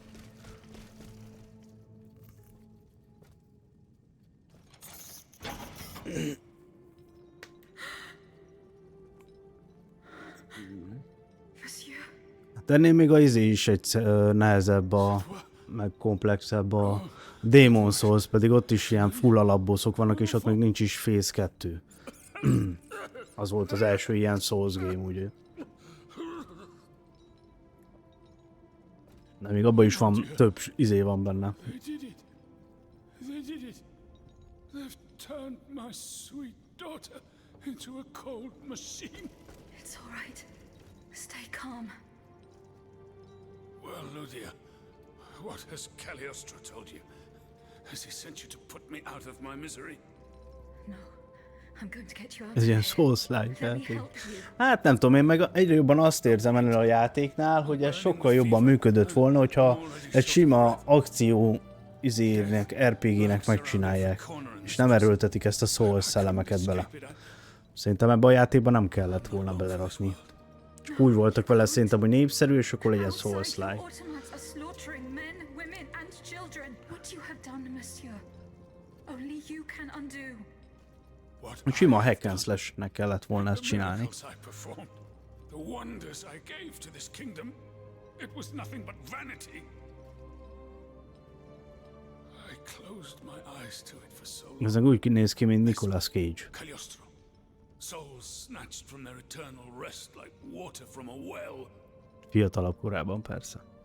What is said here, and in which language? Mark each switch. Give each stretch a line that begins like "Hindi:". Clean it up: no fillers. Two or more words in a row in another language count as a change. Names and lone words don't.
Hungarian: Hát ennél még a is egy nehezebb meg komplexebb a Demon Souls, pedig ott is ilyen full alapbosszok vannak, és ott még nincs is Phase 2. Az volt az első ilyen Souls game, ugye. De még abban is van több van benne.
English: It's all right. Stay calm. Well, Ludia, what has Cagliostro told you? Has he sent you to put me out of my misery? No, I'm going to get you out.
Hungarian: Ez ilyen Souls-like játék. Hát nem tudom, én meg egyre jobban azt érzem ennél a játéknál, hogy ez sokkal jobban működött volna, hogyha egy sima akció RPG-nek megcsinálják, és nem erőltetik ezt a Souls szellemeket bele. Szerintem ebbe a játékban nem kellett volna belerakni. Csak úgy voltak vele szerintem, hogy népszerű, és akkor legyen Souls-like. Sima
English: hack and slash-
Hungarian: nek kellett volna ezt csinálni. Ez úgy néz ki, mint Nicolas Cage. Fiatalabb korában, persze.